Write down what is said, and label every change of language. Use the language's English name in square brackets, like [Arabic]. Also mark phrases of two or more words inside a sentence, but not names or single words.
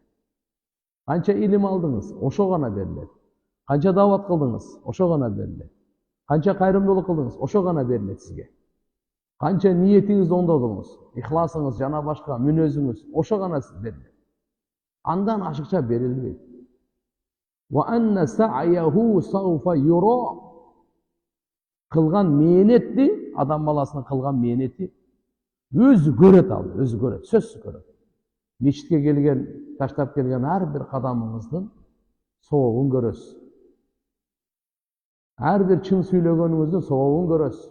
[Kyrgyz] Канча илим алдыңыз, ошол гана берилет. Канча дават кылдыңыз, ошол гана берилет. Канча кайрымдуулук кылдыңыз, ошол гана берилет сизге. Канча ниетиңизди оңдодуңуз, ихласыңыз жана башка мүнөзүңүз, ошо гана берилет. Андан ашыкча берилбейт. [Arabic] وأن سعيه سوف يرى. [Kyrgyz] Кылган мээнетти, адам баласынын кылган мээнети өзү көрөт, ал өзү көрөт, сөзсүз көрөт. Мечитке келген, таштап келген ар бир кадамыңыздын соогун көрөсүз. Ар бир чын сүйлөгөнүңүздүн соогун көрөсүз.